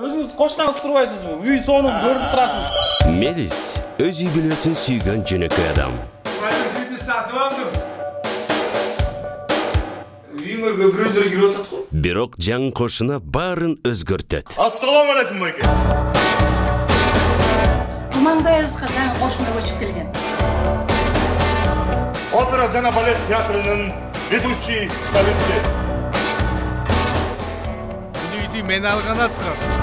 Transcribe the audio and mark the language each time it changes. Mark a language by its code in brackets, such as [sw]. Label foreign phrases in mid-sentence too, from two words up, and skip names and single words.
[ky] кошунаңыз турбайсызбы? Үй сонун көрүп турасыз. Мелис өз үй бүлөсүн сүйгөн жөнөкөй адам. [kk] Үйді сатып алдым. Үйіңерге біреулер кіріп отырды ғой. [ky] Бирок жаңы кошуна баарын өзгөртөт. Ассаламалейкум, майке. [kk] Маңдайыңызға жаңа қошына көшіп келген. [ky] Опера жана балет театрының ведущий солисти. [kk] Үйді мен алған атқан.